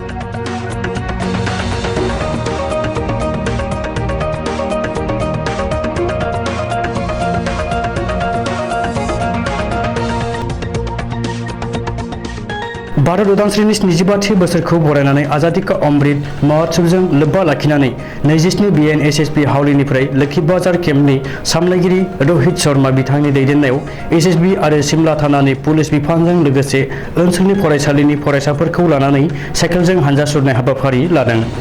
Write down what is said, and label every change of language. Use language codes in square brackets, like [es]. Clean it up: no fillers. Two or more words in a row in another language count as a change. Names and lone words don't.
[brx] भारत उदांस्रिनि 75थि बोसोरखौ बरायनानै आजादी का अमृत महोत्सवजों लोब्बा लाखिनानै 27 बीएन एसएसबी हावलिनिफ्राय लोखि बाजार केम्पनि सामलायगिरि रोहित शर्मा बिथांनि दैदेननायाव एसएसबी आरो सिमला थानानि पुलिस बिफानजों लोगोसे ओनसोलनि फरायसालिनि फरायसाफोरखौ लानानै साइकेलजों हानजा सुरनाय हाबाफारि लादों।